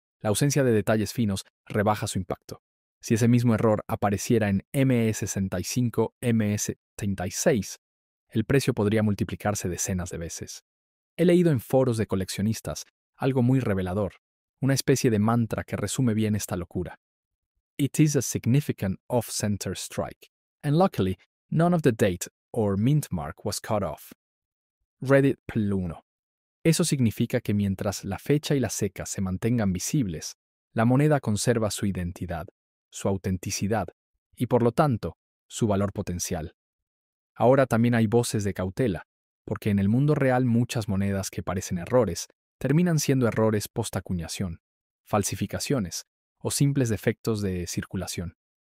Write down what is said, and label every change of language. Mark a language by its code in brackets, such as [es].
[es] La ausencia de detalles finos rebaja su impacto. Si ese mismo error apareciera en MS65, MS36, el precio podría multiplicarse decenas de veces. He leído en foros de coleccionistas algo muy revelador, una especie de mantra que resume bien esta locura. [en] It is a significant off-center strike, and luckily, none of the date or mint mark was cut off. Reddit Pl1. [es] Eso significa que mientras la fecha y la ceca se mantengan visibles, la moneda conserva su identidad, su autenticidad y, por lo tanto, su valor potencial. Ahora también hay voces de cautela, porque en el mundo real muchas monedas que parecen errores terminan siendo errores post-acuñación, falsificaciones o simples defectos de circulación.